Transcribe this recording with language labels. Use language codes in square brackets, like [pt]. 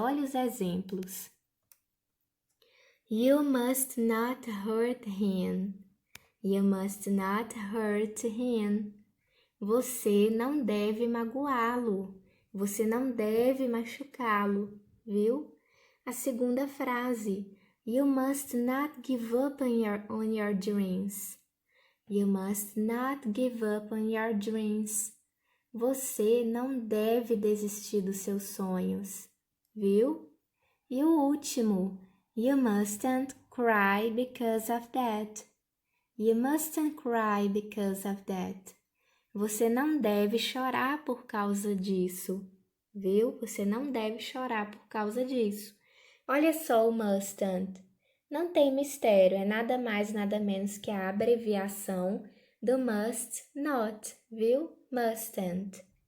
[pt] Olha os exemplos. [en] You must not hurt him. You must not hurt him. [pt] Você não deve magoá-lo. Você não deve machucá-lo, viu? A segunda frase. [en] You must not give up on your dreams. You must not give up on your dreams. [pt] Você não deve desistir dos seus sonhos, viu? E o último. [en] You mustn't cry because of that. You mustn't cry because of that. [pt] Você não deve chorar por causa disso, viu? Você não deve chorar por causa disso. Olha só o mustn't. Não tem mistério, é nada mais, nada menos que a abreviação do must not, viu? Mustn't.